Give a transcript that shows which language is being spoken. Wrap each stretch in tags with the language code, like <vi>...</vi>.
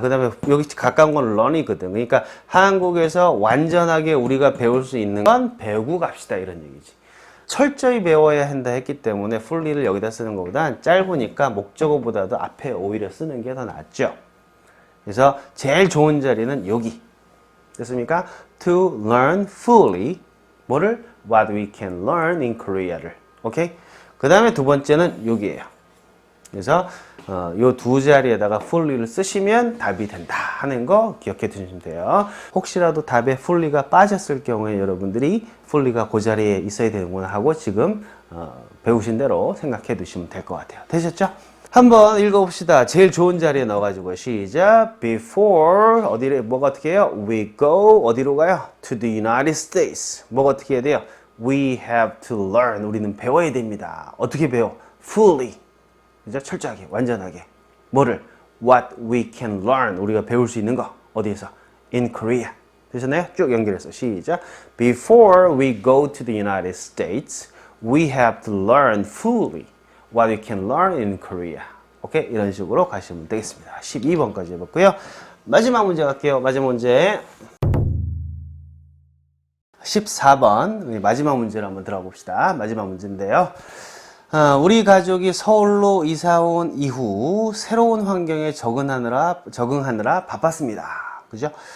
<ko>그 다음에 여기 가까운 건 learn이거든. 그러니까 한국에서 완전하게 우리가 배울 수 있는 건 배우고 갑시다 이런 얘기지. 철저히 배워야 한다 했기 때문에 fully를 여기다 쓰는 것보단 짧으니까 목적어보다도 앞에 오히려 쓰는 게 더 낫죠. 그래서 제일 좋은 자리는 여기. 됐습니까?</ko> <en>To learn fully</en> <ko>뭐를?</ko> <en>What we can learn in Korea를.</en> <ko>오케이? 그 다음에 두 번째는 여기에요. 그래서 요 두 자리에다가 fully를 쓰시면 답이 된다 하는 거 기억해 두시면 돼요. 혹시라도 답에 fully가 빠졌을 경우에 여러분들이 fully가 그 자리에 있어야 되는구나 하고 지금 배우신 대로 생각해 두시면 될 것 같아요. 되셨죠? 한번 읽어봅시다. 제일 좋은 자리에 넣어가지고 시작. Before 어디를 뭐가 어떻게 해요?</ko> <en>We go</en> <ko>어디로 가요?</ko> <en>To the United States.</en> <ko>뭐가 어떻게 해야 돼요?</ko> <en>We have to learn.</en> <ko>우리는 배워야 됩니다. 어떻게 배워? Fully. 그죠? 철저하게, 완전하게. 뭐를?</ko> <en>What we can learn.</en> <ko>우리가 배울 수 있는 거. 어디에서? In Korea. 되셨나요? 쭉 연결해서 시작.</ko> <en>Before we go to the United States, we have to learn fully what we can learn in Korea.</en> <ko>오케이? 이런 식으로 가시면 되겠습니다. 12번까지 해봤고요. 마지막 문제 갈게요. 마지막 문제. 14번. 마지막 문제를 한번 들어가 봅시다. 마지막 문제인데요. 우리 가족이 서울로 이사 온 이후 새로운 환경에 적응하느라 바빴습니다. 그죠?</ko>